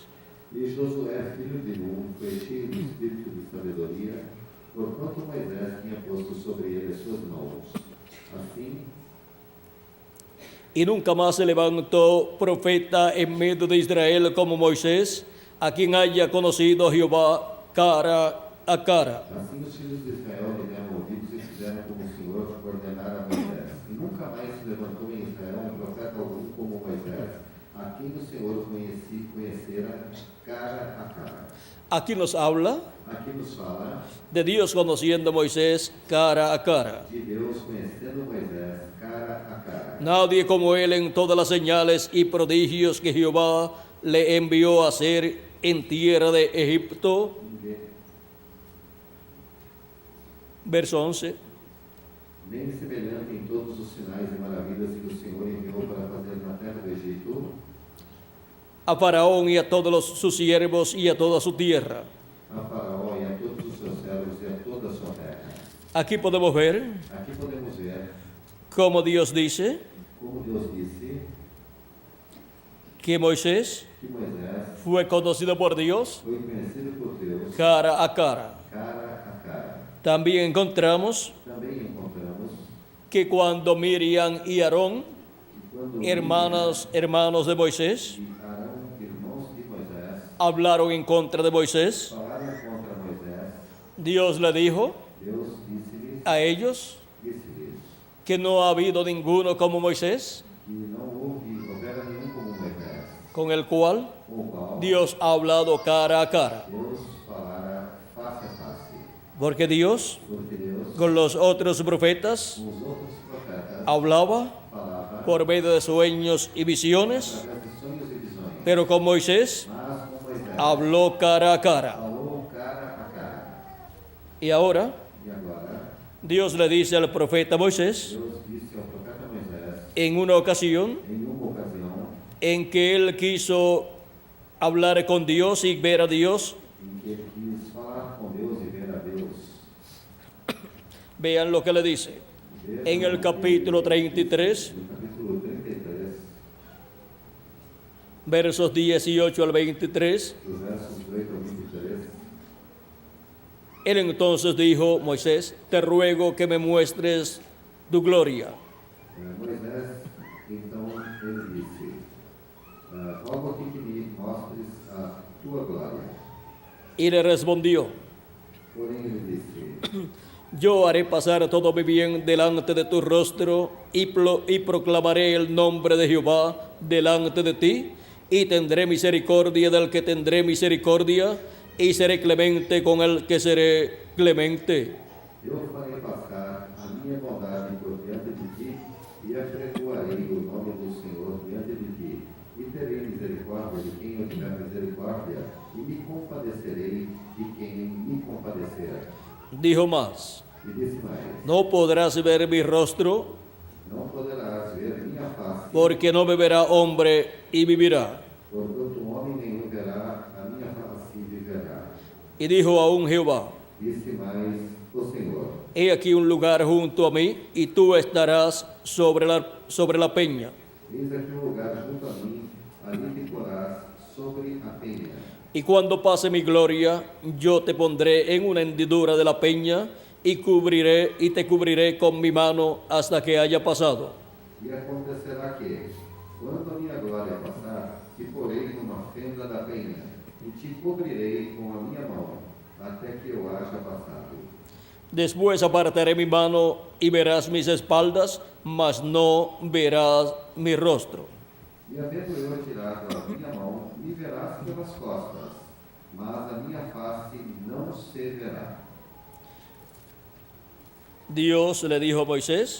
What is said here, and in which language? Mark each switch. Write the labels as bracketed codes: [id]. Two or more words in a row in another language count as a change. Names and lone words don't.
[pt] E Josué, filho de Nun, foi cheio do espírito de sabedoria, porquanto Moisés tinha posto sobre ele as suas mãos. Assim, [es] Y nunca más se levantó profeta en medio de Israel como Moisés, a quien haya conocido Jehová cara a cara. [pt] assim os filhos de Israel lhe deram ouvidos e fizeram como o Senhor ordenara a Moisés. E nunca mais se levantou em Israel um profeta algum como Moisés, a quem o Senhor conhecera cara a cara. [es] Aquí nos habla [pt] Aqui nos fala [es] de Dios conociendo a Moisés cara a cara. [pt] de Deus conhecendo Moisés cara a cara. [es] Nadie como él en todas las señales y prodigios que Jehová le envió a hacer en tierra de Egipto. Verso 11. [pt] Nem semelhante em todos os sinais e maravilhas que o Senhor enviou para fazer na terra do Egito, [es] A Faraón y a todos sus siervos y a toda su tierra. [pt] a Faraó e a todos os seus servos e a toda a sua terra. [es] Aquí podemos ver [pt] Aqui podemos ver [es] cómo Dios dice [pt] como Deus disse [es] que Moisés [pt] que Moisés [es] fue conocido por Dios [pt] foi conhecido por Deus [es] cara a cara. [pt] cara a cara. [es] También encontramos [pt] Também encontramos [es] que cuando Miriam y Aarón, [pt] que quando [es] hermanos de Moisés, [pt] Miriam e Arão, irmãos de Moisés, [es] hablaron en contra de Moisés, [pt] falaram contra Moisés, [es] Dios le dijo [pt] Deus disse-lhes [es] a ellos [pt] disse-lhes [es] que no ha habido ninguno como Moisés, [pt] que não houvera nenhum como Moisés, [es] con el cual [pt] com o qual [es] Dios ha hablado cara a cara. [pt] Deus falara face a face. [es] Porque Dios [pt] Porque Deus, [es] con los otros profetas [pt] com os outros profetas, [es] hablaba [pt] falava [es] por medio de sueños y visiones, [pt] através de sonhos e visões. [es] Pero con Moisés [pt] mas com Moisés [es] habló cara a cara. [pt] falou cara a cara. [es] Y ahora [pt] E agora, [es] Dios le dice al profeta Moisés, [pt] Deus disse ao profeta Moisés, [es] en una ocasión [pt] em uma ocasião, [es] en que él quiso hablar con Dios y ver a Dios, [pt] em que ele quis falar com Deus e ver a Deus. [es] vean lo que le dice. En el capítulo 33, [pt] No capítulo 33, [es] versos 18 al 23, [pt] dos versos 8 ao 23, [es] él entonces dijo, Moisés, te ruego que me muestres tu gloria. [pt] Moisés, então, ele disse, rogo aqui que me mostres a tua glória. [es] Y le respondió, [pt] Porém, ele disse, [es] yo haré pasar todo mi bien delante de tu rostro y proclamaré el nombre de Jehová delante de ti y tendré misericordia del que tendré misericordia y seré clemente con el que seré clemente. [pt] eu farei passar a minha bondade por diante de ti e apregoarei o nome do Senhor diante de ti e terei misericórdia de quem eu tiver misericórdia e me compadecerei de quem me compadecer. [es] Dijo más, [pt] E disse mais, [es] no podrás ver mi rostro [pt] não poderás ver minha face, [es] porque no me verá hombre y vivirá. [pt] porquanto homem nenhum verá a minha face e viverá. [es] Y dijo aún Jehová, [pt] Disse mais o Senhor, [es] he aquí un lugar junto a mí y tú estarás sobre la peña. [pt] eis aqui um lugar junto a mim, ali te porás sobre a penha. [es] Y cuando pase mi gloria, yo te pondré en una hendidura de la peña y te cubriré con mi mano hasta que haya pasado. [pt] E acontecerá que, quando a minha glória passar, te porei numa fenda da penha, e te cobrirei com a minha mão, até que eu haja passado. [es] Después apartaré mi mano y verás mis espaldas, mas no verás mi rostro. [pt] E havendo eu tirado a minha mão, me verás pelas costas, mas a minha face não se verá. [es] Dios le dijo a Moisés